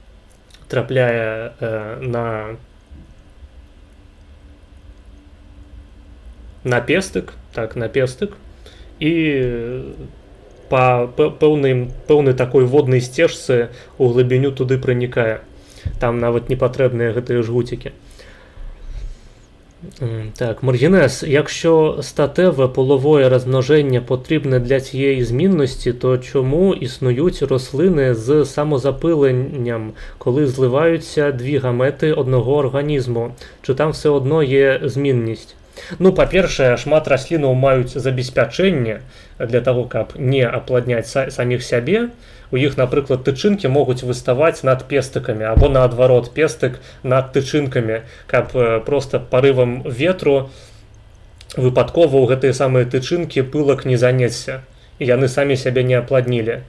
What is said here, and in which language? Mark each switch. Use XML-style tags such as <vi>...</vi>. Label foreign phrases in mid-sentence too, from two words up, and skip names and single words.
<be>на пестык, і па пэўнай такой воднай сцежцы у глыбіню туды пранікае. Там нават не патрэбныя гэтыя жгуцікі. Так, маргінез.</be> <uk>Якщо статеве половое розмноження потрібне для цієї змінності, то чому існують рослини з самозапиленням, коли зливаються дві гамети одного організму? Чи там все одно є змінність?</uk> <be>Ну, па-першае, шмат раслінаў маюць забеспячэнне для таго, каб не апладняць саміх сябе. У іх, напрыклад, тычынкі могуць выставаць над пестыкамі, або наадварот, пестык над тычынкамі, каб проста парывам ветру выпадкова ў гэтыя самыя тычынкі пылак не занесся, і яны самі сябе не апладнілі.</be>